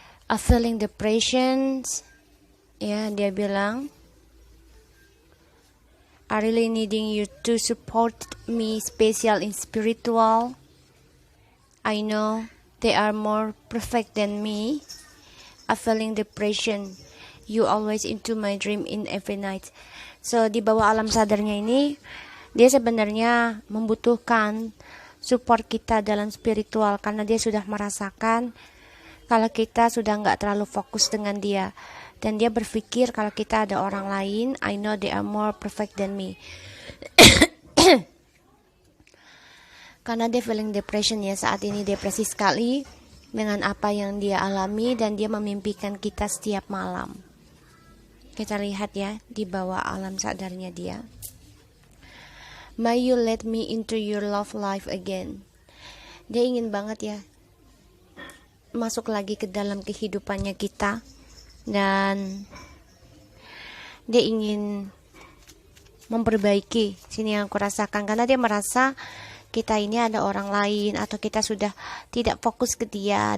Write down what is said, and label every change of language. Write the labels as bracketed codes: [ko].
[en] I feeling depression. [id] Ya, dia bilang, [en] I really needing you to support me, special in spiritual. I know they are more perfect than me. I feeling depression. You always into my dream in every night. [id] So di bawah alam sadarnya ini, dia sebenarnya membutuhkan support kita dalam spiritual, karena dia sudah merasakan kalau kita sudah nggak terlalu fokus dengan dia, dan dia berpikir kalau kita ada orang lain. [en] I know they are more perfect than me. [id] Karena dia [en] feeling depression [id] ya, saat ini depresi sekali dengan apa yang dia alami, dan dia memimpikan kita setiap malam. Kita lihat ya di bawah alam sadarnya dia. [en] May you let me into your love life again. [id] Dia ingin banget ya masuk lagi ke dalam kehidupannya kita, dan dia ingin memperbaiki. Sini yang aku rasakan, karena dia merasa kita ini ada orang lain, atau kita sudah tidak fokus ke dia.